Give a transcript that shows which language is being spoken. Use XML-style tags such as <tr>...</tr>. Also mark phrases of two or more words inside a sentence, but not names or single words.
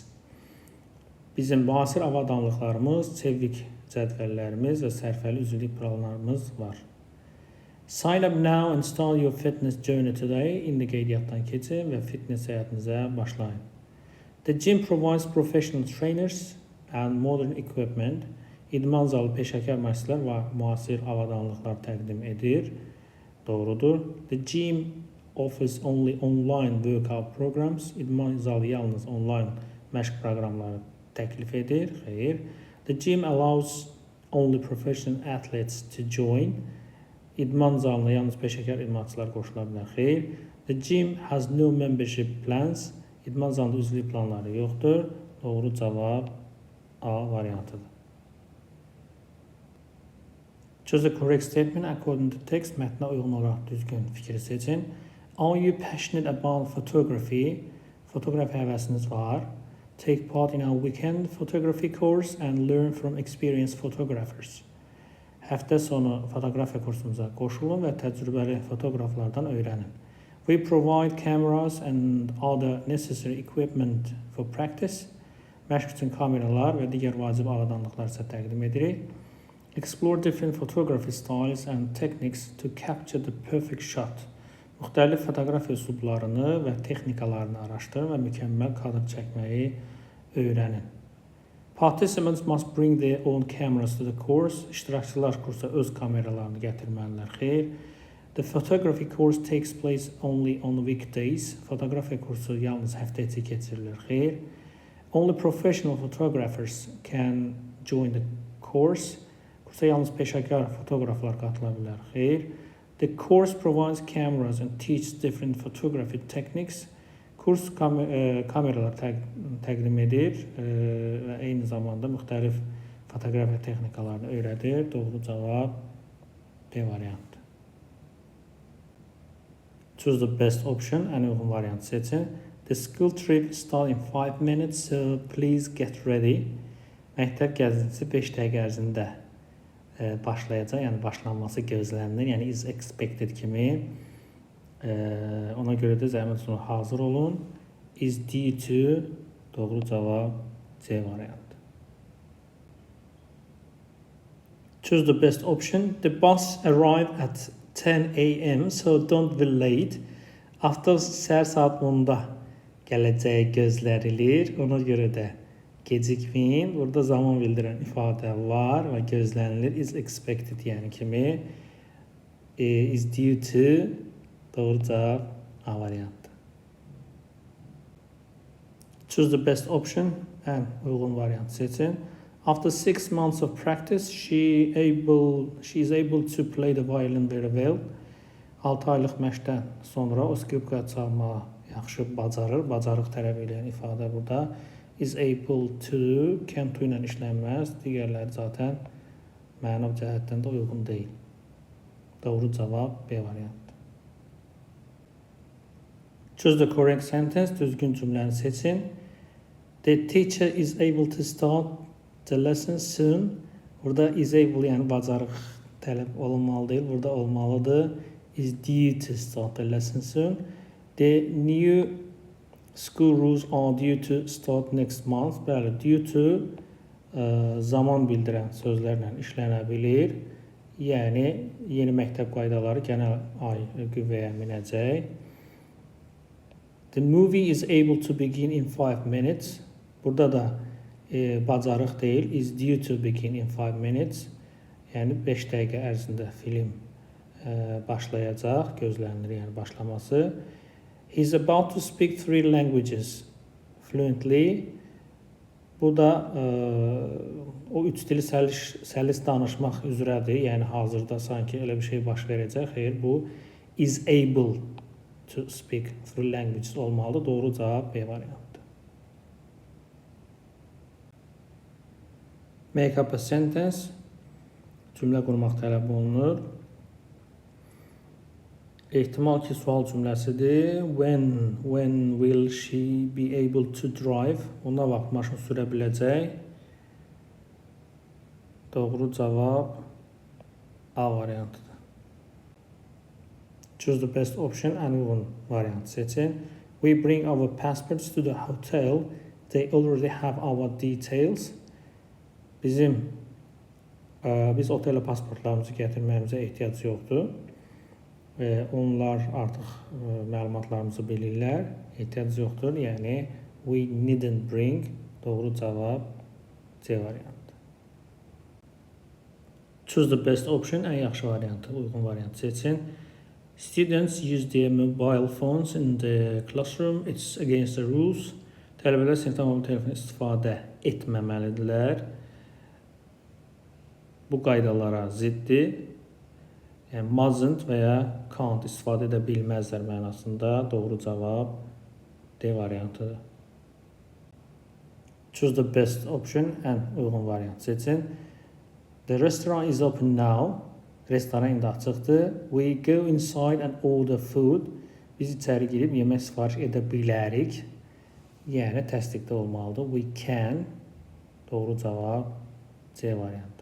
<az>Bizim müasir avadanlıqlarımız, çevik cədvəllərimiz və sərfəli üzvlük planlarımız var.</az> <en>Sign up now and start your fitness journey today.</en> <az>İndi qeydiyyatdan keçin və fitness həyatınıza başlayın.</az> <en>The gym provides professional trainers and modern equipment.</en> <az>İdman zalı peşəkar məşqçilər və müasir avadanlıqlar təqdim edir. Doğrudur.</az> <en>The gym offers only online workout programs.</en> <az>İdman zalı yalnız online məşq proqramları təklif edir. Xeyr.</az> <en>The gym allows only professional athletes to join.</en> <az>İdman zalına yalnız peşəkar idmançılar qoşula bilər. Xeyr.</az> <en>The gym has no membership plans.</en> <az>İdman zalında üzvlük planları yoxdur. Doğru cavab A variantıdır.</az> <en>Choose the correct statement according to text.</en> <az>Mətnə uyğun olaraq düzgün fikri seçin.</az> <en>Are you passionate about photography?</en> <az>Fotoqrafiya həvəsiniz var.</az> <en>Take part in our weekend photography course and learn from experienced photographers.</en> <az>Həftə sonu fotoqrafiya kursumuza qoşulun və təcrübəli fotoqraflardan öyrənin.</az> <en>We provide cameras and other necessary equipment for practice.</en> <az>Məşq üçün kameralar və digər vacib avadanlıqlar isə təqdim edirik.</az> <en>Explore different photography styles and techniques to capture the perfect shot.</en> <az>Müxtəlif fotoqrafiya üslublarını və texnikalarını araşdırın və mükəmməl kadr çəkməyi öyrənin.</az> <en>Participants must bring their own cameras to the course.</en> <az>İştirakçılar kursa öz kameralarını gətirməlidirlər. Xeyr.</az> <en>The photography course takes place only on weekdays.</en> <az>Fotografiya kursu yalnız həftə içi keçirilir. Xeyr.</az> <en>Only professional photographers can join the course.</en> <az>Kursa yalnız peşəkar fotoğraflar qatıla bilər. Xeyr.</az> <en>The course provides cameras and teaches different photography techniques.</en> <az>Kurs kameralar təqdim edir və eyni zamanda müxtəlif fotoqrafiya texnikalarını öyrədir. Doğru cavab B variantı.</az> <en>Choose the best option.</en> <az>Ən uyğun variantı seçin.</az> <en>The school trip starts in 5 minutes, so please get ready.</en> <az>Məktəb gəzintisi 5 dəqiqə ərzində başlayacaq, yəni başlanması gözlənilir, yəni</az> <en>is expected</en> <az>kimi. Ona görə də zəhmət olsun hazır olun.</az> <en>Is due to</en> <az>doğru cavab C variantı.</az> <en>Choose the best option. The bus arrived at 10 a.m. so don't be late.</en> <az>Avtobus səhər saat 10-da gələcəyi gözlənilir. Ona görə də gecikməyin. Burada zaman bildirən ifadə var və gözlənilir.</az> <en>Is expected</en> <az>yəni kimi.</az> <en>Is due to</en> <az>doğru cavab A variantı.</az> <en>Choose the best option.</en> <az>Ən uyğun variantı seçin.</az> <en>After 6 months of practice, she is able to play the violin very well.</en> <az>6 aylıq məşqdən sonra o skripka çalmağı yaxşı bacarır. Bacarıq tələb edən ifadə burada.</az> <en>Is able to can to</en> <az>ilə işlənməz. Digərləri zaten mənav cəhətdən də uyğun deyil. Doğru cavab B variantı.</az> <en>Choose the correct sentence.</en> <az>Düzgün cümləni seçin.</az> <en>The teacher is able to start the lesson soon.</en> <az>Burada</az> <en>is able</en> <az>yəni bacarıq tələb olunmalı deyil. Burada olmalıdır.</az> <en>Is due to start the lesson soon. The new school rules are due to start next month.</en> <az>Bəli,</az> <en>due to</en> <az>zaman bildirən sözlərlə işlənə bilir. Yəni yeni məktəb qaydaları gələn ay qüvvəyə minəcək.</az> <en>The movie is able to begin in 5 minutes.</en> <az>Burada da bacarıq deyil.</az> <en>Is due to begin in 5 minutes.</en> <az>Yəni 5 dəqiqə ərzində film başlayacaq, gözlənilir yəni başlaması.</az> <en>He's about to speak 3 languages fluently.</en> <az>Burada o 3 dili səlis danışmaq üzrədir. Yəni hazırda sanki elə bir şey baş verəcək. Xeyr, bu</az> <en>is able to speak 3 languages</en> <az>olmalı. Doğru cavab B variantı.</az> <en>Make up a sentence.</en> <az>Cümlə qurmaq tələb olunur. Ehtimal ki, sual cümləsidir.</az> <en>When will she be able to drive?</en> <az>Ona vaxt maşın sürə biləcək. Doğru cavab A variantıdır.</az> <en>Choose the best option.</en> <az>Ən uyğun variantı seçin.</az> <en>We bring our passports to the hotel. They already have our details.</en> <az>Biz otelə pasportlarımızı gətirməyimizə ehtiyac yoxdur. Onlar artıq məlumatlarımızı bilirlər. Ehtiyac yoxdur. Yəni</az> <en>we needn't bring.</en> <az>Doğru cavab C variantı.</az> <en>Choose the best option.</en> <az>Ən yaxşı variantı, uyğun variantı seçin.</az> <en>Students use their mobile phones in the classroom. It's against the rules.</en> <az>Tələbələr sinifdə mobil telefon istifadə etməməlidirlər. Bu qaydalara ziddir. Yəni mustn't və ya can't istifadə edə bilməzlər mənasında. Doğru cavab D variantıdır.</az> <en>Choose the best option.</en> <az>Ən uyğun variantı seçin.</az> <en>The restaurant is open now.</en> <az>Restoran indi açıqdır.</az> <en>We go inside and order food.</en> <az>Biz içəri girib yemək sifariş edə bilərik. Yəni təsdiqdə olmalıdır.</az> <en>We can.</en> <az>Doğru cavab C variantı.</az>